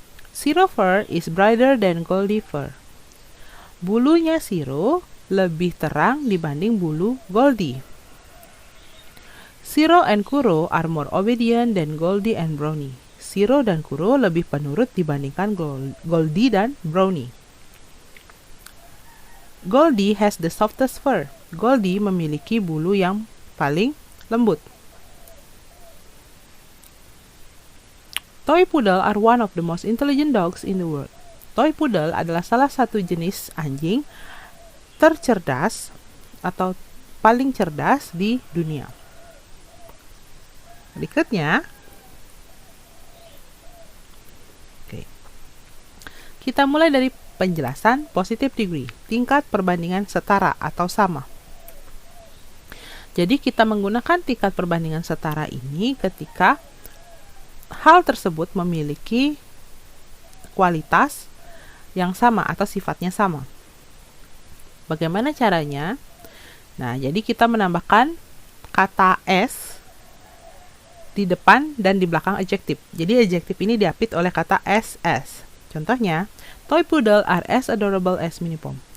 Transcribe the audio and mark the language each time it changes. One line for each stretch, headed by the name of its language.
English: Shiro fur is brighter than Goldie fur.
Indonesian: Bulunya Shiro lebih terang dibanding bulu Goldie.
English: Shiro and Kuro are more obedient than Goldie and Brownie.
Indonesian: Shiro dan Kuro lebih penurut dibandingkan Goldie dan Brownie.
English: Goldie has the softest fur.
Indonesian: Goldie memiliki bulu yang paling lembut.
English: Toy poodle are one of the most intelligent dogs in the world.
Indonesian: Toy poodle adalah salah satu jenis anjing tercerdas atau paling cerdas di dunia. Berikutnya, kita mulai dari penjelasan positive degree, tingkat perbandingan setara atau sama. Jadi kita menggunakan tingkat perbandingan setara ini ketika hal tersebut memiliki kualitas yang sama atau sifatnya sama. Bagaimana caranya? Nah, jadi kita menambahkan kata s di depan dan di belakang adjektif. Jadi adjektif ini diapit oleh kata ss. Contohnya,
English: toy poodle are as adorable as mini pom.